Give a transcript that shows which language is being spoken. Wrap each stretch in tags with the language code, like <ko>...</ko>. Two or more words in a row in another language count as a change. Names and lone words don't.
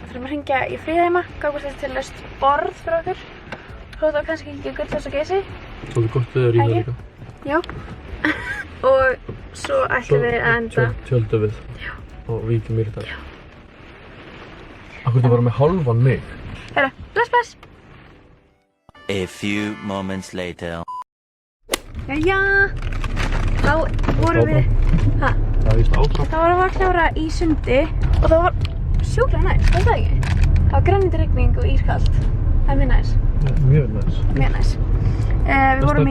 <is>Við erum að hringja í Fríðheima, gáðum við til laust borð fyrir okkur. Svo þetta var kannski ekki Gullfoss og Geysi. Svolítið gott veður í það líka. Já. Og svo ætlum við að enda. Tjöldum við. Já. Og Vík í Mýrdal. Já. Akkur þú var með hálfan mig. Herra, bless bless.</is> <en>A few moments later.</en> <is>Jæja. Þá vorum við, Það er víst áfram. þá vorum við að klára í sundi. Og það var sjúklega næs, var það ekki? Það var grenjandi rigning og ískalt. Það er mjög næs. Mjög næs. Mjög næs. Við vorum í...</is>